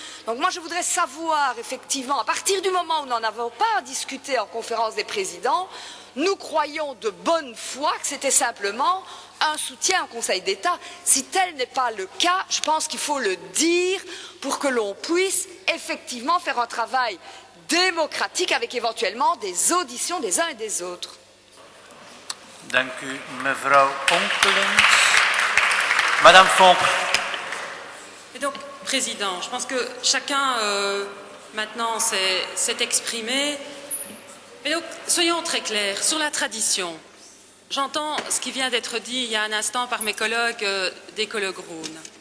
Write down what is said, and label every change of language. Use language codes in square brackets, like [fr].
[fr] Donc moi je voudrais savoir effectivement, à partir du moment où nous n'en avons pas discuté en conférence des présidents, nous croyons de bonne foi que c'était simplement un soutien au Conseil d'État. Si tel n'est pas le cas, je pense qu'il faut le dire pour que l'on puisse effectivement faire un travail démocratique avec éventuellement des auditions des uns et des autres. [nl] Dank u, mevrouw Onkelens. [fr] Madame Fonck. Et donc, Président, je pense que chacun maintenant s'est exprimé. Mais donc, soyons très clairs sur la tradition. J'entends ce qui vient d'être dit il y a un instant par mes collègues d'Ecologue Groen.